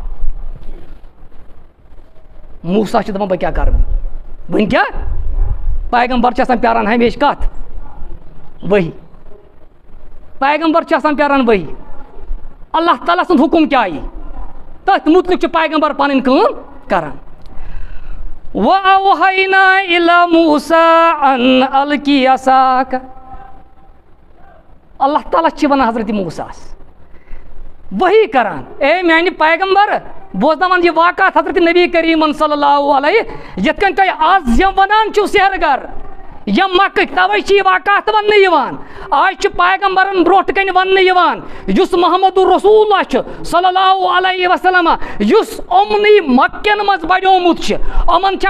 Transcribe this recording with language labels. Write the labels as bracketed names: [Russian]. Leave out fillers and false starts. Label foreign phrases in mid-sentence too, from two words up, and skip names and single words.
[Kashmiri] موسا چھِ دپان بہٕ کیٛاہ کرٕ وۄنۍ کیٛاہ پیغمبر چھِ آسان پیاران ہمیشہِ کتھ ؤحی پیغمبر چھِ آسان پیاران ؤحی اللہ تعالیٰ سُنٛد حُکُم کیٛاہ یی تٔتھۍ مُتعلِق چھُ پیغمبر پنٕنۍ کٲم کران [Arabic] وَأَوْحَيْنَا إِلَى مُوسَىٰ أَنْ أَلْقِ عَصَاكَ [Kashmiri] اللہ تعالیٰ چھِ ونان حضرت موساہس ؤحی کران اے میانہِ پیغمبر بوزناوان یہِ واقعات حضرت نبی کریٖمن صلی [Arabic] اللہ علیہ [Kashmiri] یِتھ کٔنۍ تُہۍ آز یِم ونان چھِو سحر گر یِم مکٕکۍ تَوَے چھِ یہِ واقعات وننہٕ یِوان آز چھُ پیغمبرن برونٛٹھ کنہِ وننہٕ یِوان یُس [Arabic] محمد رسول اللہ [Kashmiri] چھُ [Arabic] صلی اللہ علیہ وسلم [Kashmiri] یُس یِمنٕے مکٮ۪ن منٛز بڑیومُت چھُ یِمن چھےٚ